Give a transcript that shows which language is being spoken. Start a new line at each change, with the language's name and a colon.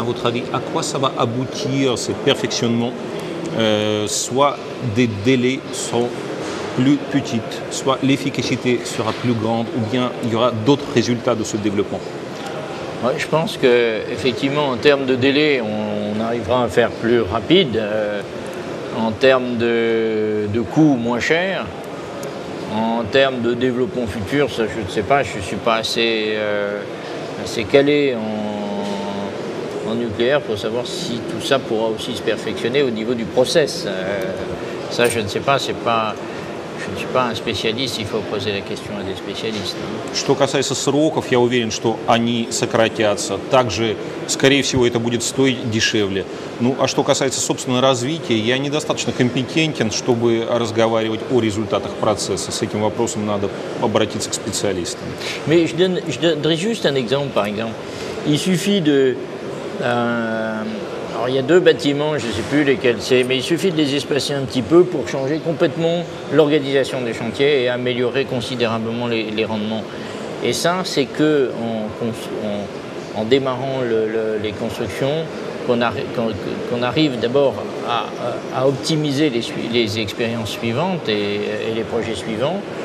French: À votre avis, à quoi ça va aboutir, ce perfectionnement? Soit des délais sont plus petites, soit l'efficacité sera plus grande, ou bien il y aura d'autres résultats de ce développement. Ouais, je pense qu'effectivement, en termes de délai, on arrivera à faire plus rapide. En termes de coûts moins chers. En termes de développement futur, ça je ne sais pas, je ne suis pas assez calé en nucléaire pour savoir si tout ça pourra aussi se perfectionner au niveau du process. Ça je ne sais pas, je ne suis pas un spécialiste, il faut poser la question à des spécialistes.
Russian: Что касается сроков, я уверен, что они сократятся. Также, скорее всего, это будет стоить дешевле. Ну, а что касается, собственно, развития, я недостаточно компетентен, чтобы разговаривать о результатах процесса. С этим вопросом надо обратиться к специалистам.
French: Mais je donnerai juste un exemple, par exemple. Il suffit de... alors il y a deux bâtiments, je ne sais plus lesquels c'est, mais il suffit de les espacer un petit peu pour changer complètement l'organisation des chantiers et améliorer considérablement les rendements. Et ça, c'est en démarrant les constructions qu'on arrive d'abord à optimiser les expériences suivantes et les projets suivants.